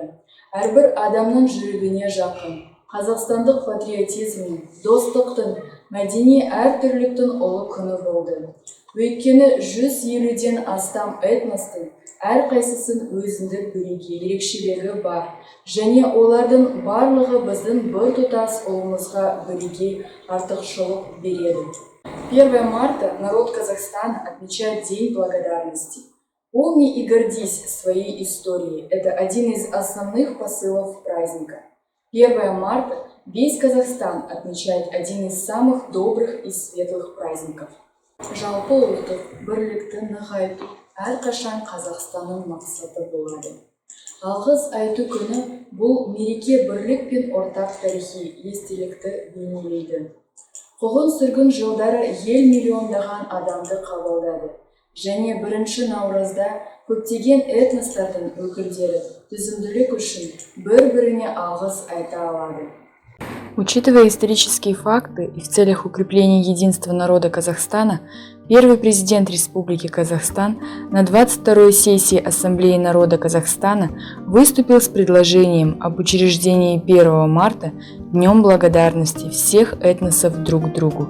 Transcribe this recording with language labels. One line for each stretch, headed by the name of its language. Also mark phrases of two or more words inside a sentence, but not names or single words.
Kazakh: Әрбір адамның жүрегіне жақын. Қазақстандық патриотизмнің, достықтың, мәдени әртүрліктің ұлы күні болды. Өйткені 150-ден астам этностың әрқайсысын өзіндік бірегей ерекшелігі бар. Және олардың барлығы біздің біртұтас ұлымызға бірегей артықшылық береді.
Russian: 1 марта народ Казахстана отмечает День благодарности. Помни и гордись своей историей. Это один из основных посылов праздника. 1 марта весь Казахстан отмечает один из самых добрых и светлых праздников.
Kazakh: Жалпы ұлттық бірлікті нығайту әрқашан Қазақстанның мақсаты болады. Алғыс айту күні бұл мереке бірлік пен ортақ тарихи естелікті бейнелейді. Қуғын сүргін жылдары ел миллиондаған адамды қабылдады. Және 1 наурызда көптеген этностардың өкілдері төзімділік үшін бір-біріне алғыс айта алады.
Russian: Учитывая исторические факты и в целях укрепления единства народа Казахстана, первый президент Республики Казахстан на 22-й сессии Ассамблеи народа Казахстана выступил с предложением об учреждении 1 марта Днем благодарности всех этносов друг другу.